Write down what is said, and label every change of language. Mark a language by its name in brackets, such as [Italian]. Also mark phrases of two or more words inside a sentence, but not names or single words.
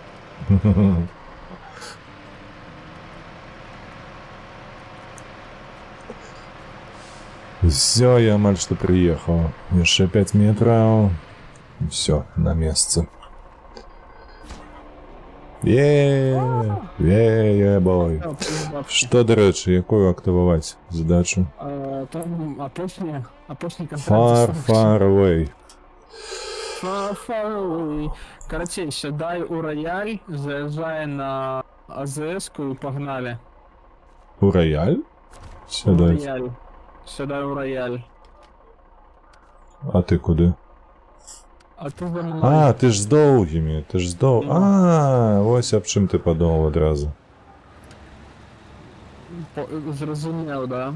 [Belarusian] Все, я амаль што прыехаў. Яшчэ 5 метраў. Все, на месцы. Бой. Што, дарэчы, якую актываваць задачу? Там апошні [English] Far, [Belarusian] контракт. [English] far away. Far away. [Belarusian] Карацей, сядай у рояль, заязджай на АЗС-ку і погнали. У рояль? Сядай. Рояль. Сядай у рояль. А ты куды? [Ukrainian] А ти за мною. [Belarusian] А, ты ж з доўгімі, ты ж з доў... Ну. А, вось аб чым ты падумаў адразу. [Ukrainian] Зрозумів, да?